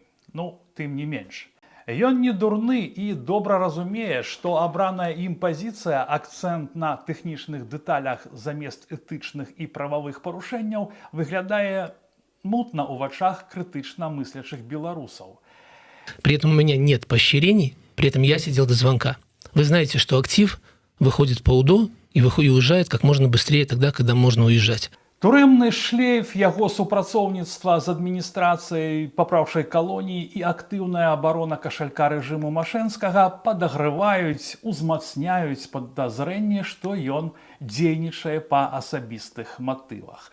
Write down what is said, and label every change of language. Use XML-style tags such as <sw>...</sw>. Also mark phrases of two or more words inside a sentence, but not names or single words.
<be>Тым не менш. Ён не дурны і добра разумее, што абраная ім пазіцыя, акцэнт на тэхнічных дэталях замест этычных і прававых парушэнняў, выглядае мутна ў вачах крытычна мыслячых беларусаў.</be> <ru>При этом у меня нет поощрений, при этом я сидел до звонка. Вы знаете, что актив выходит по УДО и уезжает как можно быстрее тогда, когда можно уезжать.</ru> <be>Турэмны шлейф яго супрацоўніцтва з адміністрацыяй папраўшай калоніі і актыўная абарона кашалька рэжыму Машэнскага падагрываюць, узмацняюць падазрэнне, што ён дзейнічае па асабістых матывах.</be>